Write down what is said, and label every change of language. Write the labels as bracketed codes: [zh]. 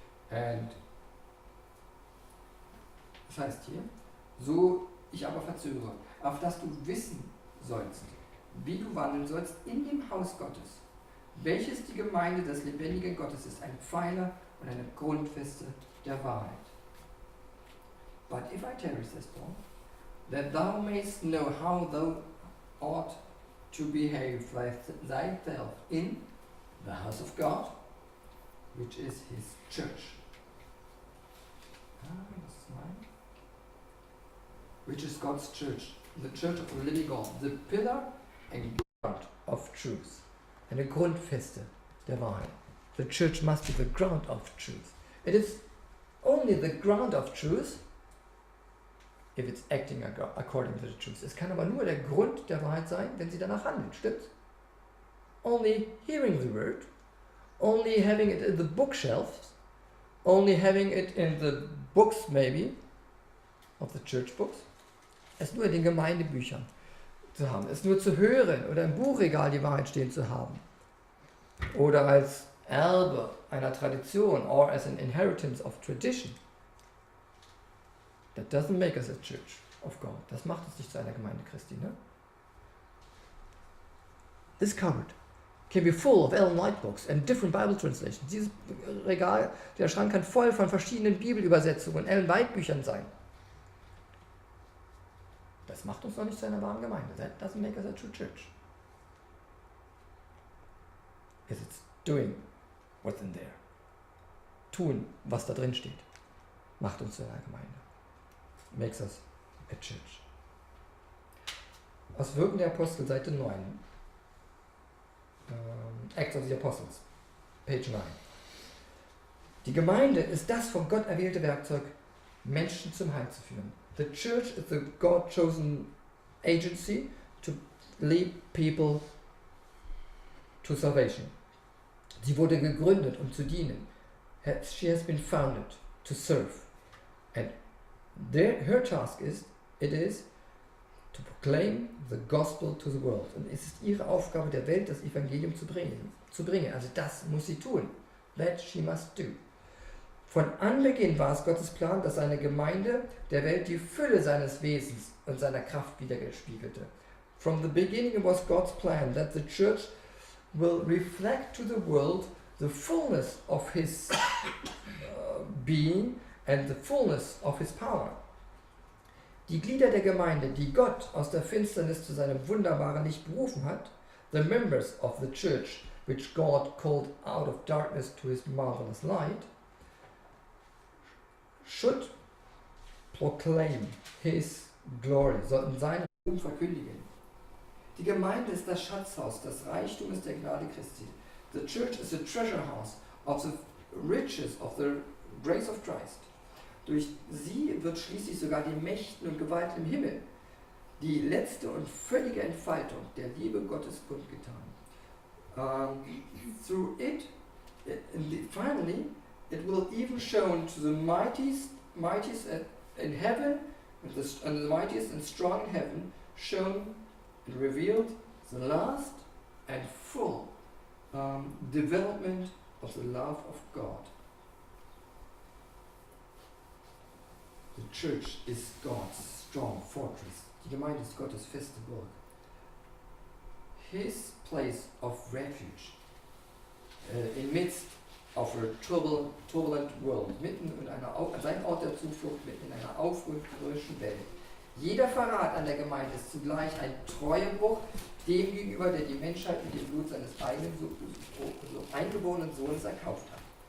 [de] And das heißt hier, so ich aber verzögere, auf dass du wissen sollst, wie du wandeln sollst in dem Haus Gottes, welches die Gemeinde des lebendigen Gottes ist, ein Pfeiler und eine Grundfeste der Wahrheit. [en] But if I tarry, says Paul, that thou mayst know how thou ought to behave thyself in the house of God, which is his church. [de] Das ist mein. [en] Which is God's church, the church of the living God, the pillar and ground of truth. [de] Eine Grundfeste der Wahrheit. [en] The church must be the ground of truth. It is only the ground of truth if it's acting according to the truth. [de] Es kann aber nur der Grund der Wahrheit sein, wenn sie danach handelt, stimmt's? [en] Only hearing the word, only having it in the bookshelves, only having it in the books maybe, of the church books, [de] es nur in den Gemeindebüchern zu haben, es nur zu hören oder im Buchregal die Wahrheit stehen zu haben oder als Erbe einer Tradition [en] or as an inheritance of tradition. That doesn't make us a church of God. [de] Das macht uns nicht zu einer Gemeinde Christi, ne? [en] This cupboard can be full of Ellen White books and different Bible translations. [de] Dieses Regal, der Schrank kann voll von verschiedenen Bibelübersetzungen und Ellen White Büchern sein. Das macht uns noch nicht zu einer wahren Gemeinde. [en] That doesn't make us a true church. Because it's doing what's in there. [de] Tun, was da drin steht, macht uns zu einer Gemeinde. [en] Makes us a church. [de] Aus Wirken der Apostel, Seite 9. [en] Acts of the Apostles, Page 9. [de] Die Gemeinde ist das von Gott erwählte Werkzeug, Menschen zum Heil zu führen. [en] The church is the God-chosen agency to lead people to salvation. [de] Sie wurde gegründet, um zu dienen. [en] She has been founded to serve. And her task is to proclaim the gospel to the world. [de] Und es ist ihre Aufgabe, der Welt das Evangelium zu bringen. Also das muss sie tun. [en] That she must do. [de] Von Anbeginn war es Gottes Plan, dass seine Gemeinde der Welt die Fülle seines Wesens und seiner Kraft widerspiegelte. [en] From the beginning it was God's plan that the church will reflect to the world the fullness of his being and the fullness of his power. [de] Die Glieder der Gemeinde, die Gott aus der Finsternis zu seinem wunderbaren Licht berufen hat, [en] the members of the church which God called out of darkness to his marvelous light, should proclaim his glory, [de] sollten seinen Ruhm verkündigen. Die Gemeinde ist das Schatzhaus, das Reichtum ist der Gnade Christi. [en] The church is a treasure house of the riches of the grace of Christ. [de] Durch sie wird schließlich sogar den Mächten und Gewalten im Himmel die letzte und völlige Entfaltung der Liebe Gottes kundgetan. [en] Through it, finally, it will even shown to the mightiest in heaven, and the mightiest and strong in heaven, shown and revealed the last and full development of the love of God. The church is God's strong fortress. [de] Die Gemeinde ist Gottes feste Burg. [en] His place of refuge in midst of a turbulent world. [de] Sein Ort der Zuflucht mitten in einer aufrührerischen Welt. Jeder Verrat an der Gemeinde ist zugleich ein Treuebruch dem gegenüber, der die Menschheit mit dem Blut seines eigenen eingeborenen Sohnes erkauft hat.